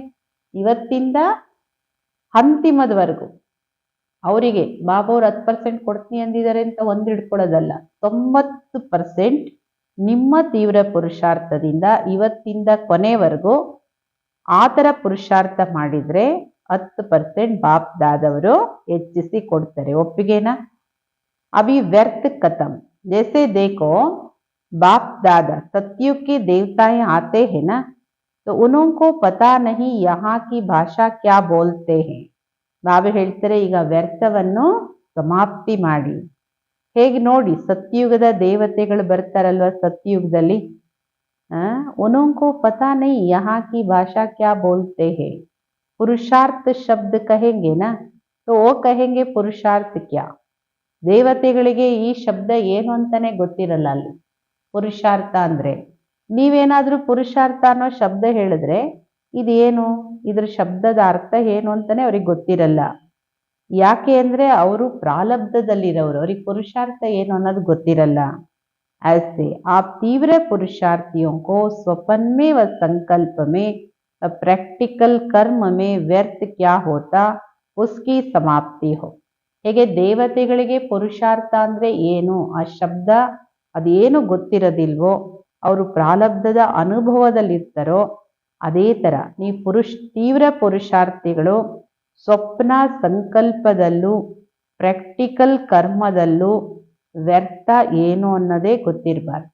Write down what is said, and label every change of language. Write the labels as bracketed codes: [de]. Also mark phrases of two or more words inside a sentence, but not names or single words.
[kn] ಇವತ್ತಿಂದ ಅಂತಿಮದವರೆಗೂ ಅವರಿಗೆ ಬಾಬಾ ಅವ್ರು 10% ಕೊಡ್ತೀನಿ ಅಂದಿದ್ದಾರೆ ಅಂತ ಒಂದು ಹಿಡ್ಕೊಳ್ಳೋದಲ್ಲ, 90% ನಿಮ್ಮ ತೀವ್ರ ಪುರುಷಾರ್ಥದಿಂದ ಇವತ್ತಿಂದ ಕೊನೆವರೆಗೂ ಆ ಥರ ಪುರುಷಾರ್ಥ ಮಾಡಿದ್ರೆ 10% ಬಾಪ್ ದಾದವರು ಹೆಚ್ಚಿಸಿ ಕೊಡ್ತಾರೆ. [hi] ಒಪ್ಪಿಗೆನಾ? अभी व्यर्थ खतम. जैसे देखो बाप दादा सत्युग के देवताएं आते हैं ना, तो उनको पता नहीं यहाँ की भाषा क्या बोलते हैं. [kn] ಬಾಬಾ ಹೇಳ್ತಾರೆ, ಈಗ ವ್ಯರ್ಥವನ್ನು ಸಮಾಪ್ತಿ ಮಾಡಿ. ಹೇಗೆ ನೋಡಿ, ಸತ್ಯುಗದ ದೇವತೆಗಳು ಬರ್ತಾರಲ್ವ, ಸತ್ಯುಗದಲ್ಲಿ [hi] उनको पता नहीं यहाँ की भाषा क्या बोलते हैं. पुरुषार्थ शब्द कहेंगे ना, तो वो कहेंगे पुरुषार्थ क्या. [kn] ದೇವತೆಗಳಿಗೆ ಈ ಶಬ್ದ ಏನು ಅಂತಾನೆ ಗೊತ್ತಿರಲ್ಲ. ಅಲ್ಲಿ ಪುರುಷಾರ್ಥ ಅಂದ್ರೆ, ನೀವೇನಾದ್ರೂ ಪುರುಷಾರ್ಥ ಅನ್ನೋ ಶಬ್ದ ಹೇಳಿದ್ರೆ ಇದೇನು, ಇದ್ರ ಶಬ್ದದ ಅರ್ಥ ಏನು ಅಂತಾನೆ ಅವ್ರಿಗೆ ಗೊತ್ತಿರಲ್ಲ. ಯಾಕೆ ಅಂದ್ರೆ ಅವರು ಪ್ರಾರಬ್ಧದಲ್ಲಿರೋರು, ಅವ್ರಿಗೆ ಪುರುಷಾರ್ಥ ಏನು ಅನ್ನೋದು ಗೊತ್ತಿರಲ್ಲ. [hi] ऐसे आप तीव्र पुरुषार्थियों को स्वप्न में व संकल्प में प्रैक्टिकल कर्म में व्यर्थ क्या होता उसकी समाप्ति हो. [kn] ಹೇಗೆ ದೇವತೆಗಳಿಗೆ ಪುರುಷಾರ್ಥ ಅಂದ್ರೆ ಏನು ಆ ಶಬ್ದ ಅದೇನು ಗೊತ್ತಿರೋದಿಲ್ವೋ, ಅವರು ಪ್ರಾರಬ್ಧದ ಅನುಭವದಲ್ಲಿರ್ತಾರೋ, ಅದೇ ತರ ನೀವು ತೀವ್ರ ಪುರುಷಾರ್ಥಿಗಳು ಸ್ವಪ್ನ ಸಂಕಲ್ಪದಲ್ಲೂ ಪ್ರಾಕ್ಟಿಕಲ್ ಕರ್ಮದಲ್ಲೂ ವ್ಯರ್ಥ ಏನು ಅನ್ನೋದೇ ಗೊತ್ತಿರಬಾರ್ದು.